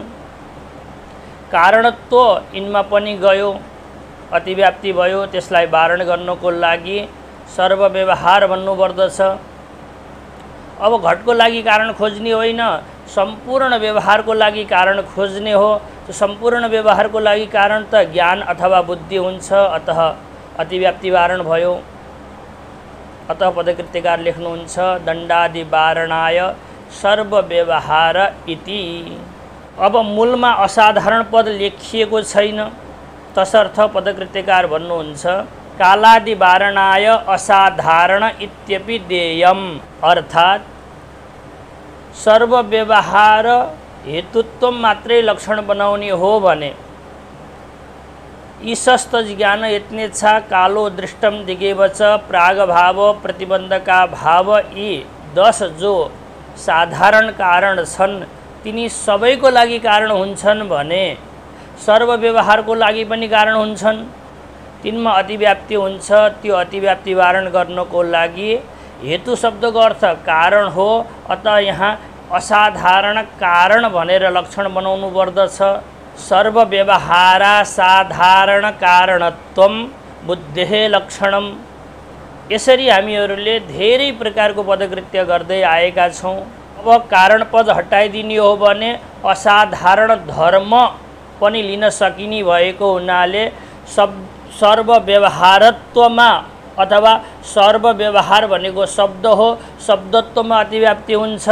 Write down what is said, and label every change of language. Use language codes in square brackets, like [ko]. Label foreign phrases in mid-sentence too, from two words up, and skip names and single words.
[ne] कारणत्व यिनमा पनि गयो, अतिव्याप्ति भयो। त्यसलाई वारण गर्नको लागि सर्व व्यवहार भन्नुपर्दछ। अब घटको लागि कारण खोज्ने होइन, सम्पूर्ण व्यवहारको लागि कारण खोज्ने हो। त्यो सम्पूर्ण व्यवहारको लागि कारण त ज्ञान अथवा बुद्धि हुन्छ। अतः अतिव्याप्ति वारण भयो। अतः पदकृत्यकार लेख्नुहुन्छ [sa] दण्डादि वारणाय सर्व व्यवहार इति। [ne] अब मूलमा असाधारण पद लेखिएको छैन, तसर्थ पदकृत्यकार भन्नुहुन्छ [sa] कालादि वारणाय असाधारण इत्यपि देयम। [ne] अर्थात् सर्व व्यवहार हेतुत्व मात्रै लक्षण बनाउने हो भने [sa] ईशस्त ज्ञान यत्नेच्छा कालो दृष्टम दिगेव च प्रागभाव प्रतिबन्धका भाव [ne] यी 10 जो साधारण कारण छन् तिनी सबैको लागि कारण हुन्छन् भने सर्व व्यवहारको लागि पनि कारण हुन्छन्। तिनमा अतिव्याप्ति हुन्छ। त्यो अतिव्याप्ति वारण गर्नको लागि हेतु शब्दको अर्थ कारण हो। अतः यहाँ असाधारण कारण भनेर लक्षण बनाउनु पर्दछ। [sa] सर्व व्यवहारा साधारण कारणत्वम बुद्धेः लक्षणम। [ne] यसरी हामीहरूले धेरै प्रकारको पदकृत्य गर्दै आएका छौँ। अब कारण पद हटाइदिने हो भने असाधारण धर्म पनि लिन सकिने भएको हुनाले सर्व व्यवहारत्वमा अथवा सर्व व्यवहार भनेको शब्द हो, शब्दत्वमा अतिव्याप्ति हुन्छ।